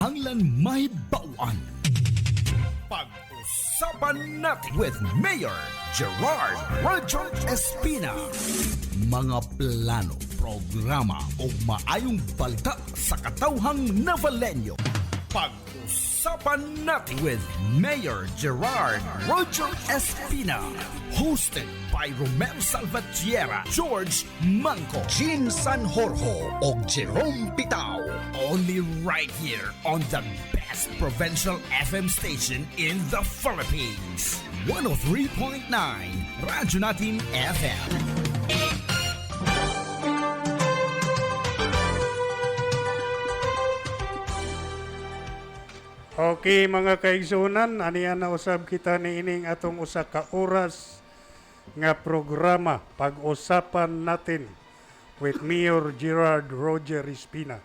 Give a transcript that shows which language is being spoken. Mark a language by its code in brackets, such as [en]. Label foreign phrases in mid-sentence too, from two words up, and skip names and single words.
[ceb] Anglan Mahibawan. [tl] Pag-usapan natin with Mayor Gerard Roger Espina. [ceb] Mga plano, programa o maayong balita sa katawhang Navalenyo. [tl] Pag-usapan natin with Mayor Gerard Roger Espina. [en] Hosted by Romel Salvatierra, George Manco, Jean Sanjorjo o Jerome Pitao. Only right here on the best provincial FM station in the Philippines. 103.9 Radyo Natin FM. [ceb] Okay mga kaigsunan, aniyan na usab kita ni ining atong usa ka oras nga programa [tl] pag-usapan natin [ceb] with Mayor Gerard Roger Espina.